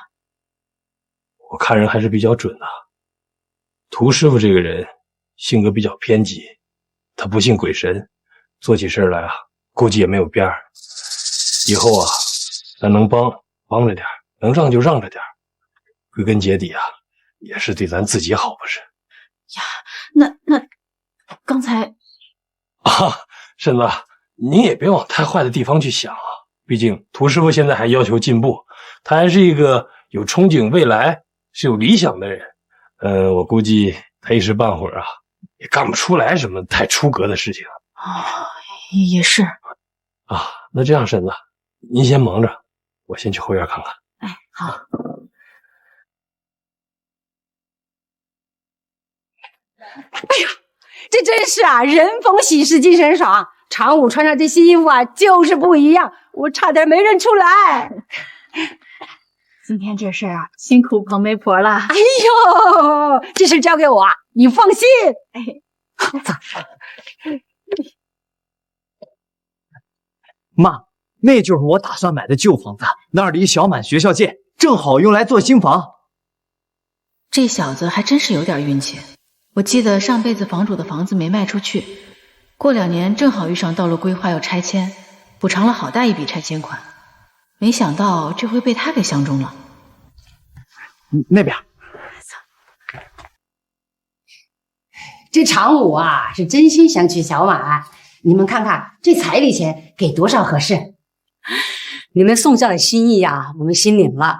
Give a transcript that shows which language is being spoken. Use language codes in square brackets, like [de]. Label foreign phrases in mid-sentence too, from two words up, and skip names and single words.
[zh] 我看人還是比較準的。涂師傅這個人性格比較偏激，他不信鬼神，做起事來啊，估計也沒有邊兒。以後啊，咱能幫着點，能讓就讓着點，歸根結底啊，也是對咱自己好，不是？呀，那剛才啊，嬸子，您也別往太壞的地方去想啊。畢竟涂師傅現在還要求進步，他還是一個有憧憬未來、是有理想的人。我估計他一時半會兒啊，也幹不出來什麼太出格的事情。也是啊，那這樣，嬸子，您先忙着，我先去後院看看。哎，好。哎呦，這真是啊，人逢喜事精神爽。常武穿上這新衣服啊，就是不一樣，我差點沒認出來。今天這事兒啊，辛苦彭媒婆了。哎呦，這事交給我，你放心。媽，那就是我打算買的舊房子，那兒離小滿學校近，正好用來做新房。這小子還真是有點運氣。我記得上輩子房主的房子沒賣出去， 過2年正好遇上道路規劃要拆迁，補償了好大一筆拆迁款，没想到这回被他给相中了。那边，这常武啊是真心想娶小满，你们看看这彩礼钱给多少合适？你们宋家的心意呀，我们心领了。